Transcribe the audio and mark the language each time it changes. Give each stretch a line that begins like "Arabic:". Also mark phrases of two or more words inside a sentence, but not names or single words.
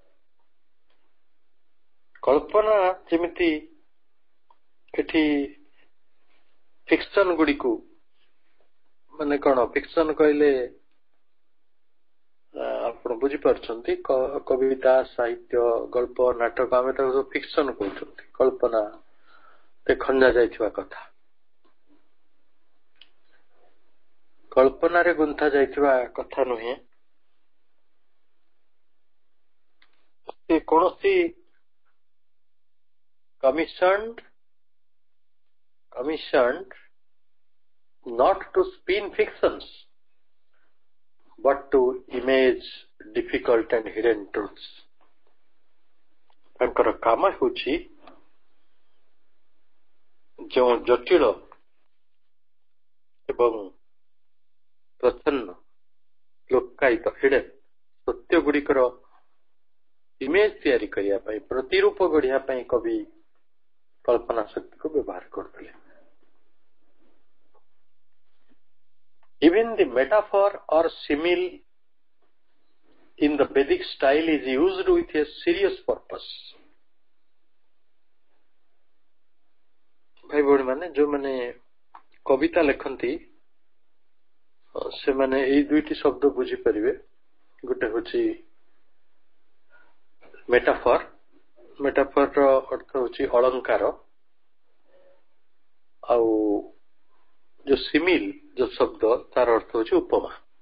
Odia: କଳ୍ପନା ଯେମିତି ଏଠି ଫିକ୍ସନ ଗୁଡିକୁ, ମାନେ କଣ ଫିକ୍ସନ କହିଲେ ଆପଣ ବୁଝିପାରୁଛନ୍ତି, କବିତା, ସାହିତ୍ୟ, ଗଳ୍ପ, ନାଟକ, ଆମେ ତାକୁ ସବୁ ଫିକ୍ସନ କହୁଛନ୍ତି। କଳ୍ପନା ଖଞ୍ଜା ଯାଇଥିବା କଥା, କଳ୍ପନାରେ ଗୁନ୍ଥା ଯାଇଥିବା କଥା ନୁହେଁ। ସେ କୌଣସି
English: commissioned not to spin fictions but to image difficult and hidden truths।
Odia: ତାଙ୍କର କାମ ହେଉଛି ଯେଉଁ ଜଟିଳ ଏବଂ ପ୍ରଚ୍ଛନ୍ନ, ଲୁକ୍କାୟିତ, ହିଡେନ୍ ସତ୍ୟ ଗୁଡିକର ଇମେଜ ତିଆରି କରିବା ପାଇଁ, ପ୍ରତିରୂପ ଗଢିବା ପାଇଁ କବି କଳ୍ପନା ଶକ୍ତିକୁ ବ୍ୟବହାର କରୁଥିଲେ।
English: Even the metaphor or simile in the Vedic style is used with a serious purpose।
Odia: ଭାଇ ଭଉଣୀ ମାନେ, ଯୋଉମାନେ କବିତା ଲେଖନ୍ତି ସେମାନେ ଏଇ ଦୁଇଟି ଶବ୍ଦ ବୁଝିପାରିବେ। ଗୋଟେ ହଉଛି ମେଟାଫର, ମେଟାଫରର ଅର୍ଥ ହଉଛି ଅଳଙ୍କାର, ଆଉ ଯୋଉ ସିମିଲ ଯୋଉ ଶବ୍ଦ ତାର ଅର୍ଥ ହଉଛି ଉପମା।